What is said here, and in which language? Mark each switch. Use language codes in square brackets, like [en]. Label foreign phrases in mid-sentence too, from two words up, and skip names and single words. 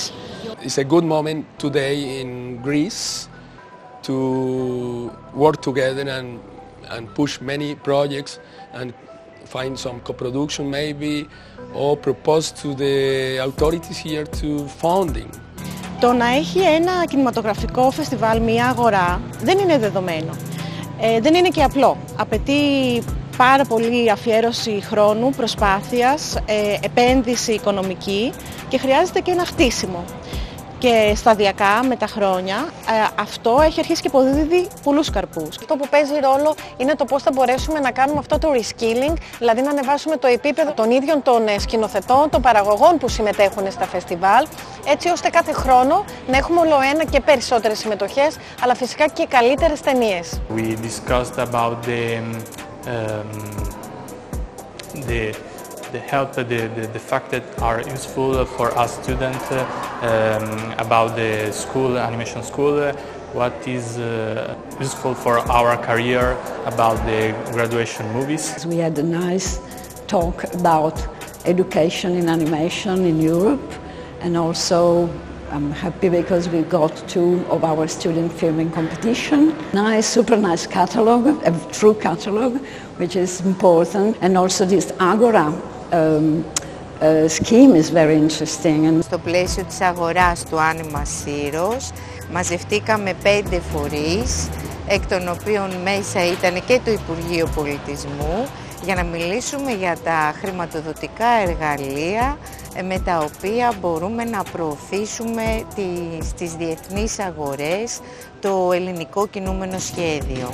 [en] It's a good moment today in Greece to work together and push many projects and find some co-production maybe, or propose to the authorities here to funding. [el] Το να έχει ένα κινηματογραφικό φεστιβάλ μια αγορά δεν είναι δεδομένο. Δεν είναι και απλό. Απαιτεί πάρα πολύ αφιέρωση χρόνου, προσπάθειας, επένδυση οικονομική και χρειάζεται και ένα χτίσιμο. Και σταδιακά με τα χρόνια αυτό έχει αρχίσει και αποδίδει πολλούς καρπούς. Αυτό που παίζει ρόλο είναι το πώς θα μπορέσουμε να κάνουμε αυτό το reskilling, δηλαδή να ανεβάσουμε το επίπεδο των ίδιων των σκηνοθετών, των παραγωγών που συμμετέχουν στα φεστιβάλ, έτσι ώστε κάθε χρόνο να έχουμε όλο ένα και περισσότερες συμμετοχές, αλλά φυσικά και καλύτερες ταινίες. [en] We discussed about the help, the fact that are useful for us students about the school, animation school, what is useful for our career about the graduation movies. We had a nice talk about education in animation in Europe, and also I'm happy because we got 2 of our student filming competition. Nice, super nice catalog, a true catalog, which is important, and also this Agora scheme is very interesting. [el] Στο πλαίσιο της αγοράς του Anima Syros μαζευτήκαμε 5 φορείς, εκ των οποίων μέσα ήταν και το Υπουργείο Πολιτισμού, για να μιλήσουμε για τα χρηματοδοτικά εργαλεία με τα οποία μπορούμε να προωθήσουμε στις διεθνείς αγορές το ελληνικό κινούμενο σχέδιο.